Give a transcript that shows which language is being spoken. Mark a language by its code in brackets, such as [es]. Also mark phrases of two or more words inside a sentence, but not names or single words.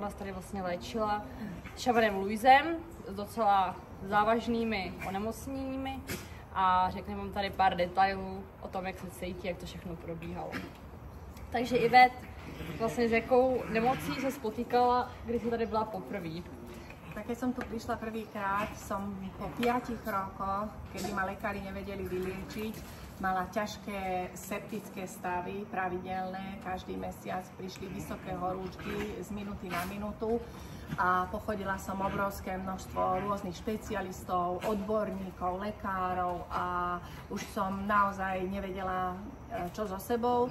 [cs] Nás tady vlastně léčila šamanem Luisem s docela závažnými onemocněními a řekne vám tady pár detailů o tom, jak se cítí, jak to všechno probíhalo. Takže Ivet, vlastně s jakou nemocí se spotýkala, když jsi tady byla poprvé? [sk] Tak keď som tu prišla prvýkrát, som po 5 rokoch, kedy ma lekári nevedeli vyliečiť, mala ťažké septické stavy, pravidelné, každý mesiac prišli vysoké horúčky z minúty na minútu a pochodila som obrovské množstvo rôznych špecialistov, odborníkov, lekárov a už som naozaj nevedela, čo so sebou.